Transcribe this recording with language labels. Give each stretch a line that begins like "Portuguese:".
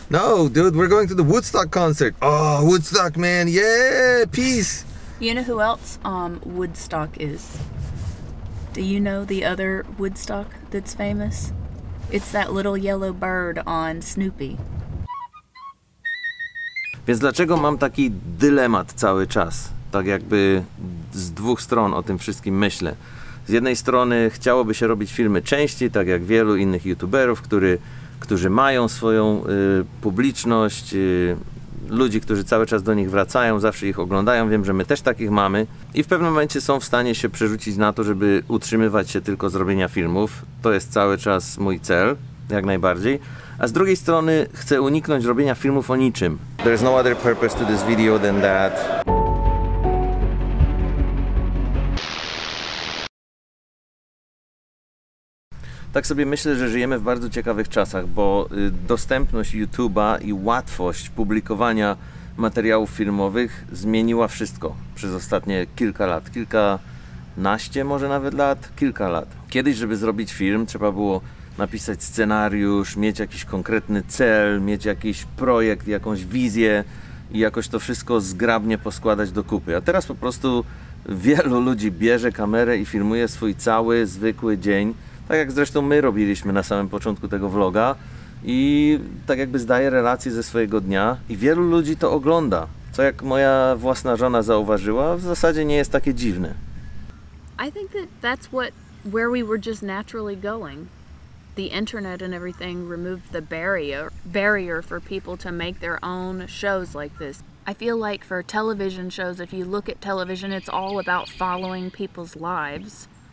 English: No, dude, we're going to the Woodstock concert. Oh, Woodstock, man. Yeah, peace. You know who else Woodstock is? Do you know the other Woodstock that's famous? It's that little yellow bird on Snoopy.
Polish: Więc dlaczego mam taki dylemat cały czas? Tak jakby z dwóch stron o tym wszystkim myślę. Z jednej strony chciałoby się robić filmy częściej, tak jak wielu innych youtuberów, którzy mają swoją publiczność, ludzi, którzy cały czas do nich wracają, zawsze ich oglądają. Wiem, że my też takich mamy i w pewnym momencie są w stanie się przerzucić na to, żeby utrzymywać się tylko z robienia filmów. To jest cały czas mój cel, jak najbardziej. A z drugiej strony chcę uniknąć robienia filmów o niczym.
English: There's no other purpose to this video than that.
Polish: Tak sobie myślę, że żyjemy w bardzo ciekawych czasach, bo dostępność YouTube'a i łatwość publikowania materiałów filmowych zmieniła wszystko przez ostatnie kilka lat. Kilkanaście może nawet lat? Kilka lat. Kiedyś, żeby zrobić film, trzeba było napisać scenariusz, mieć jakiś konkretny cel, mieć jakiś projekt, jakąś wizję i jakoś to wszystko zgrabnie poskładać do kupy. A teraz po prostu wielu ludzi bierze kamerę i filmuje swój cały, zwykły dzień. Tak jak zresztą my robiliśmy na samym początku tego vloga i tak jakby zdaje relacje ze swojego dnia i wielu ludzi to ogląda, co jak moja własna żona zauważyła, w zasadzie nie jest takie dziwne.
English: I think that's where we were just naturally going. The internet and everything removed the barrier for people to make their own shows like this. I feel like for television shows, if you look at television, it's all about following people's lives.